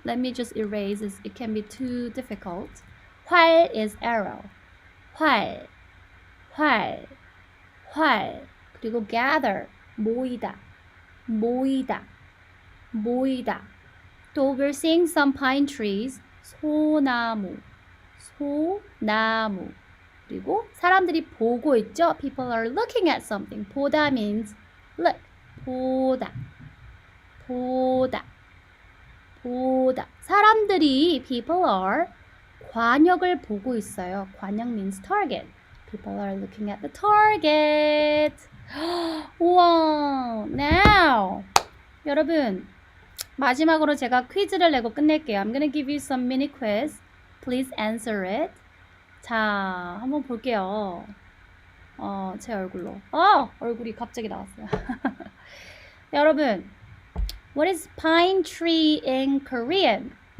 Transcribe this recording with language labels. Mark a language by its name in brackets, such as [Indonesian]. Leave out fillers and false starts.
[English] Let me just erase this. It can be too difficult. 활 is arrow. 활. 활. 활. 그리고 gather. 모이다. 모이다. 모이다. 또 we're seeing some pine trees. [Korean] 소나무. 소나무. 그리고 사람들이 보고 있죠. [English] People are looking at something. 보다 means look. [Korean] 보다. 보다. 보다. 사람들이 [English] people are [Korean] 관역을 보고 있어요. [English] 관역 means target. People are looking at the target. [Korean] 우와. Now. 여러분, 마지막으로 제가 퀴즈를 내고 끝낼게요. [English] I'm gonna give you some mini quiz. Please answer it. [Korean] 자, 한번 볼게요. 제 얼굴로. 얼굴이 갑자기 나왔어요. [English] 여러분, what is pine tree in Korean?